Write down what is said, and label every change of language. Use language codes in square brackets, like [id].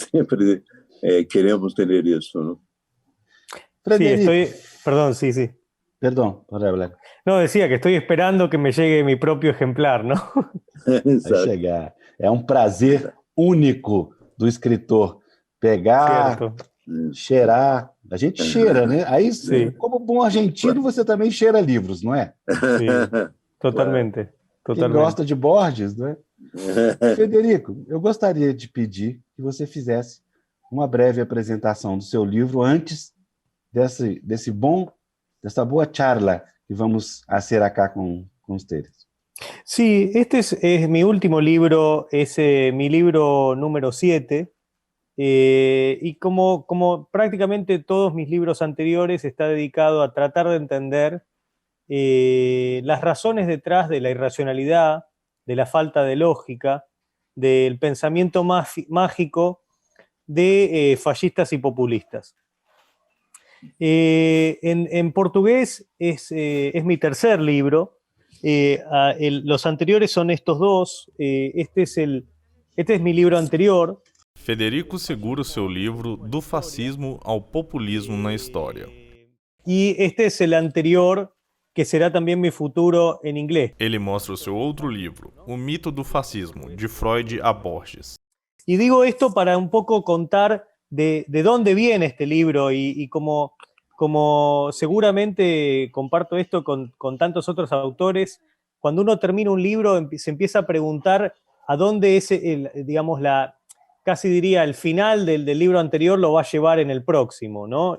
[pt] Sempre queremos ter isso, não? [es] Perdón, sí. Perdón, para hablar. No, decía que estoy esperando que me llegue mi propio ejemplar, ¿no? [pt] Vai chegar. É um prazer único do escritor pegar, cheirar. A gente cheira, né? Aí, como bom argentino, você também cheira livros, não é? Sim, totalmente. Quem gosta de Borges, não é? Federico, eu gostaria de pedir que você fizesse uma breve apresentação do seu livro antes dessa boa [es] charla que vamos hacer acá con ustedes. Sí, este es mi último libro, es mi libro número 7, y como prácticamente todos mis libros anteriores, está dedicado a tratar de entender las razones detrás de la irracionalidad, de la falta de lógica, del pensamiento mágico de fascistas y populistas. En portugués es mi tercer libro. Los anteriores son estos dos. Este es mi libro anterior. [pt] Federico segura o seu livro Do Fascismo ao Populismo na História. [es] Y este es el anterior, que será también mi futuro en inglés. [pt] Ele mostra o seu outro livro, O Mito do Fascismo, de Freud a Borges. [es] Y digo esto para un poco contar de dónde viene este libro y como como seguramente comparto esto con tantos otros autores, cuando uno termina un libro se empieza a preguntar a dónde es, digamos, casi diría, el final del libro anterior lo va a llevar en el próximo, ¿no?